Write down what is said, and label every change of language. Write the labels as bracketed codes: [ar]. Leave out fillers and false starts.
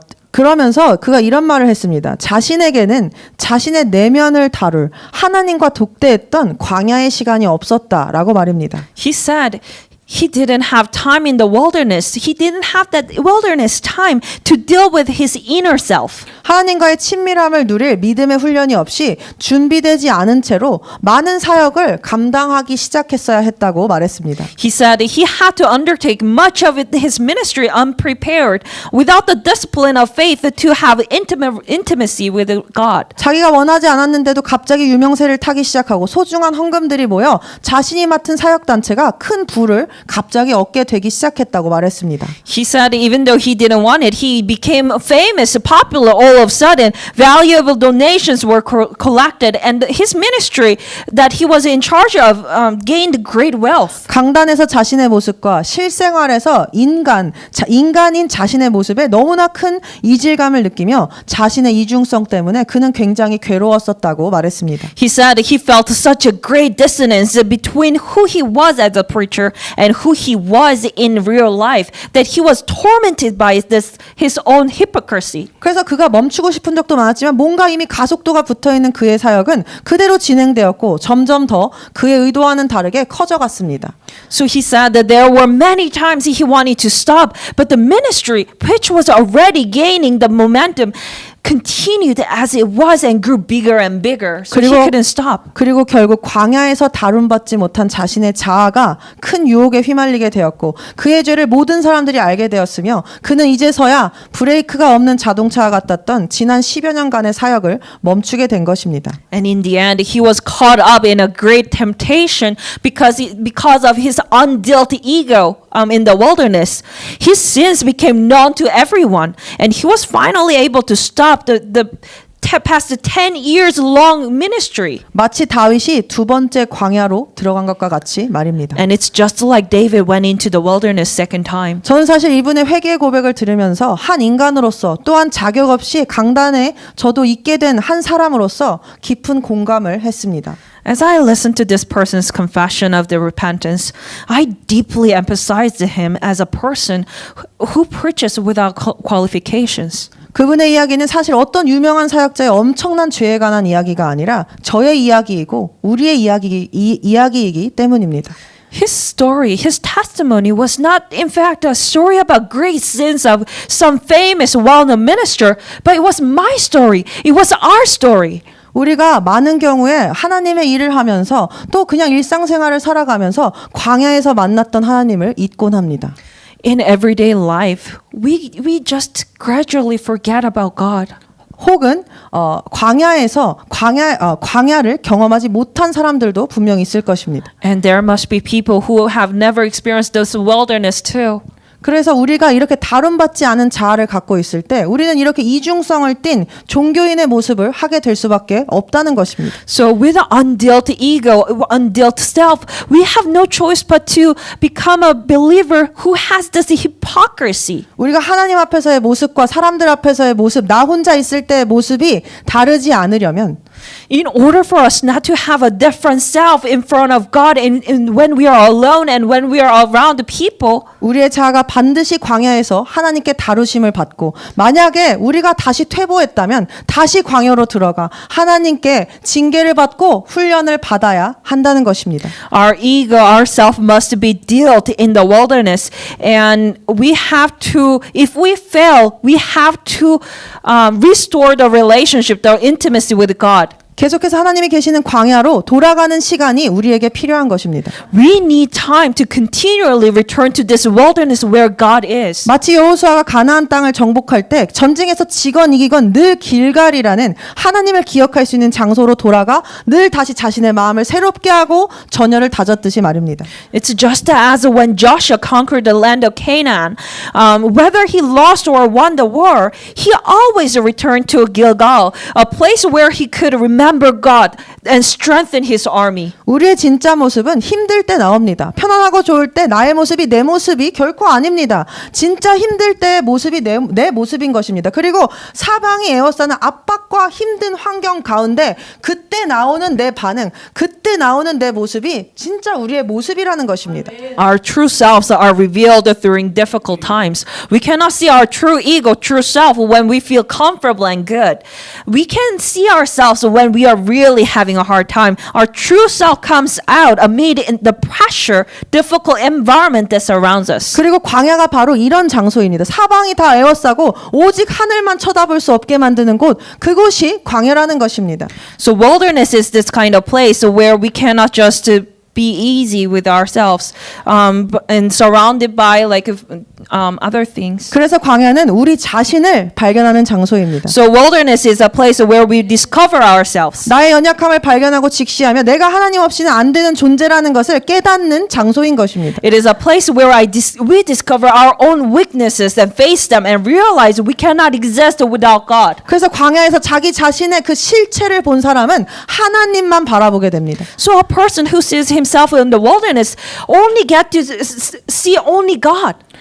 [ko] 그러면서 그가 이런 말을 했습니다. 자신에게는 자신의 내면을 다룰 하나님과 독대했던 광야의 시간이 없었다라고 말입니다. [en] He said he didn't have time in the wilderness. He didn't have that wilderness time to deal with his inner self. [ko] 하나님과의 친밀함을 누릴 믿음의 훈련이 없이 준비되지 않은 채로 많은 사역을 감당하기 시작했어야 했다고 말했습니다. [en] He said he had to undertake much of his ministry unprepared, without the discipline of faith to have intimacy with God. [ko] 자기가 원하지 않았는데도 갑자기 유명세를 타기 시작하고 소중한 헌금들이 모여 자신이 맡은 사역단체가 큰 부를 갑자기 얻게 되기 시작했다고 말했습니다. [en] He said even though he didn't want it, he became famous, popular all of a sudden. Valuable donations were collected, and his ministry that he was in charge of gained great wealth. [ko] 강단에서 자신의 모습과 실생활에서 인간인 자신의 모습에 너무나 큰 이질감을 느끼며 자신의 이중성 때문에 그는 굉장히 괴로웠었다고 말했습니다. [en] He said he felt such a great dissonance between who he was as a preacher and who he was in real life, that he was tormented by his own hypocrisy. [ko] 그래서 그가 멈추고 싶은 적도 많았지만 뭔가 이미 가속도가 붙어있는 그의 사역은 그대로 진행되었고 점점 더 그의 의도와는 다르게 커져갔습니다. [en] So he said that there were many times he wanted to stop, but the ministry, which was already gaining the momentum, continued as it was and grew bigger and bigger. So he couldn't stop. [ko] 그리고 결국 광야에서 다룬받지 못한 자신의 자아가 큰 유혹에 휘말리게 되었고 그의 죄를 모든 사람들이 알게 되었으며 그는 이제서야 브레이크가 없는 자동차와 같았던 지난 10여 년간의 사역을 멈추게 된 것입니다. [en] And in the end, he was caught up in a great temptation because of his undealt ego in the wilderness. His sins became known to everyone, and he was finally able to stop the past 10 years long ministry. [ko] 마치 다윗이 두 번째 광야로 들어간 것과 같이 말입니다. [en] And it's just like David went into the wilderness second time. [ko] 저는 사실 이분의 회개의 고백을 들으면서 한 인간으로서 또한 자격 없이 강단에 저도 있게 된 한 사람으로서 깊은 공감을 했습니다. [en] As I listened to this person's confession of the repentance, I deeply empathized to him as a person who preaches without qualifications. [ko] 그분의 이야기는 사실 어떤 유명한 사역자의 엄청난 죄에 관한 이야기가 아니라 저의 이야기이고 우리의 이야기이기 때문입니다. [en] His story, his testimony was not in fact a story about great sins of some famous well-known minister, but it was my story. It was our story. [ko] 우리가 많은 경우에 하나님의 일을 하면서 또 그냥 일상생활을 살아가면서 광야에서 만났던 하나님을 잊곤 합니다. [en] In everyday life, we just gradually forget about God. [ko] 혹은 광야에서 광야를 경험하지 못한 사람들도 분명히 있을 것입니다. [en] And there must be people who have never experienced this wilderness too. [ko] 그래서 우리가 이렇게 다룬받지 않은 자아를 갖고 있을 때 우리는 이렇게 이중성을 띤 종교인의 모습을 하게 될 수밖에 없다는 것입니다. [en] So with an undealt ego, undealt self, we have no choice but to become a believer who has this hypocrisy. [ko] 우리가 하나님 앞에서의 모습과 사람들 앞에서의 모습, 나 혼자 있을 때의 모습이 다르지 않으려면 [en] In order for us not to have a different self in front of God and when we are alone and when we are around the people, [ko] 우리의 자아가 반드시 광야에서 하나님께 다루심을 받고 만약에 우리가 다시 퇴보했다면 다시 광야로 들어가 하나님께 징계를 받고 훈련을 받아야 한다는 것입니다. [en] our ego, our self must be dealt in the wilderness. And we have to, if we fail, we have to restore the relationship, the intimacy with God. [ko] 계속해서 하나님이 계시는 광야로 돌아가는 시간이 우리에게 필요한 것입니다. [en] We need time to continually return to this wilderness where God is. [ko] 마치 여호수아가 가나안 땅을 정복할 때 전쟁에서 지건 이기건 늘 길갈이라는 하나님을 기억할 수 있는 장소로 돌아가 늘 다시 자신의 마음을 새롭게 하고 전열을 다졌듯이 말입니다. [en] It's just as when Joshua conquered the land of Canaan, whether he lost or won the war, he always returned to Gilgal, a place where he could remember God and strengthen his army. [ko] 우리의 진짜 모습은 힘들 때 나옵니다. 편안하고 좋을 때 나의 모습이 내 모습이 결코 아닙니다. 진짜 힘들 때의 모습이 내 모습인 것입니다. 그리고 사방이 에워싸는 압박과 힘든 환경 가운데 그때 나오는 내 반응, 그때 나오는 내 모습이 진짜 우리의 모습이라는 것입니다. [en] Our true selves are revealed during difficult times. We cannot see our true ego, true self when we feel comfortable and good. We can see ourselves when we are really having a hard time. Our true self comes out amid the pressure, difficult environment that surrounds us. [ko] 그리고 광야가 바로 이런 장소입니다. 사방이 다 에워싸고 오직 하늘만 쳐다볼 수 없게 만드는 곳, 그곳이 광야라는 것입니다. [en] So wilderness is this kind of place where we cannot just be easy with ourselves and surrounded by like other things. [ko] 그래서 광야는 우리 자신을 발견하는 장소입니다. [en] So wilderness is a place where we discover ourselves. [ko] 나의 연약함을 발견하고 직시하며 내가 하나님 없이는 안 되는 존재라는 것을 깨닫는 장소인 것입니다. [en] It is a place where we discover our own weaknesses and face them and realize we cannot exist without God. [ko] 그래서 광야에서 자기 자신의 그 실체를 본 사람은 하나님만 바라보게 됩니다. [en] So a person who sees himself in the wilderness only get to see only God.